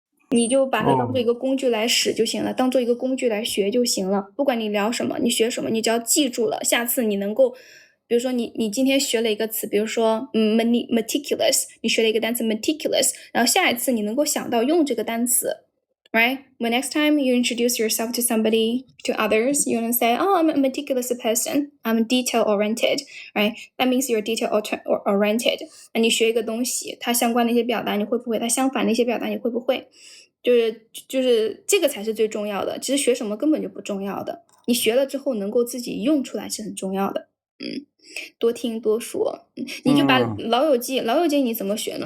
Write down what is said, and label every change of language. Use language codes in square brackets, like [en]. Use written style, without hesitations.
[zh] 你就把它当做一个工具来使就行了，当做一个工具来学就行了。不管你聊什么，你学什么，你只要记住了，下次你能够。比如说你今天学了一个词，比如说meticulous， 你学了一个单词 meticulous， 然后下一次你能够想到用这个单词 [en] right? When next time you introduce yourself to somebody, to others, you're going to say, oh, I'm a meticulous person, I'm detail oriented, right? That means you're detail oriented. [zh] 那你学一个东西，它相关的一些表达你会不会？它相反的一些表达你会不会？就是这个才是最重要的。其实学什么根本就不重要的，你学了之后能够自己用出来是很重要的。多听多说。你就把老友记你怎么学呢？